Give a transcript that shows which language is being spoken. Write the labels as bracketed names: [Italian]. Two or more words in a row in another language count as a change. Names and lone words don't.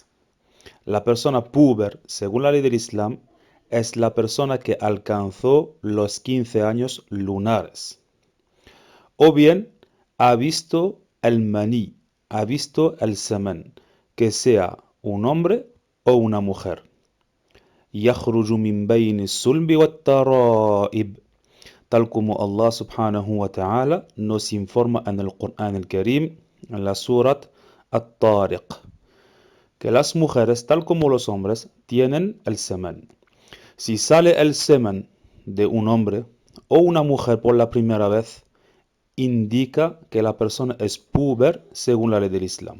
[Spanish] La persona puber, según la ley del Islam, es la persona que alcanzó los 15 años lunares. O bien, ha visto el maní, ha visto el semen, que sea un hombre o una mujer. [Arabic] يخرج من بين الصلب والترائب, [Spanish] tal como Allah [Arabic] سبحانه وتعالى [Spanish] nos informa en el Corán el Karim, en la Surat At-Tariq, que las mujeres, tal como los hombres, tienen el semen. Si sale el semen de un hombre o una mujer por la primera vez, indica que la persona es puber según la ley del Islam.